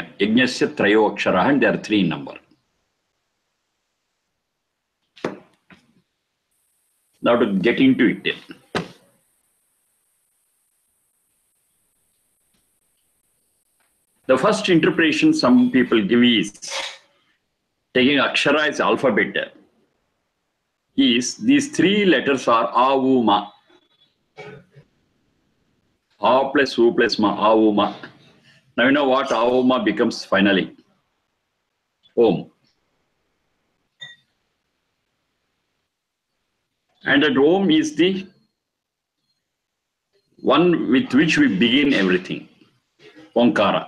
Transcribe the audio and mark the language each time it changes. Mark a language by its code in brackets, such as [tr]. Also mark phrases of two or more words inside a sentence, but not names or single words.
[sa] यज्ञस्य त्रयो अक्षराः, [en] and there are 3 in number. Now to get into it. The first interpretation some people give is, taking Akshara as alphabet, is these 3 letters are A, U, Ma. A plus U plus Ma, A, U, Ma. Now you know what A, U, Ma becomes finally? Om. And that Om is the one with which we begin everything. Omkara.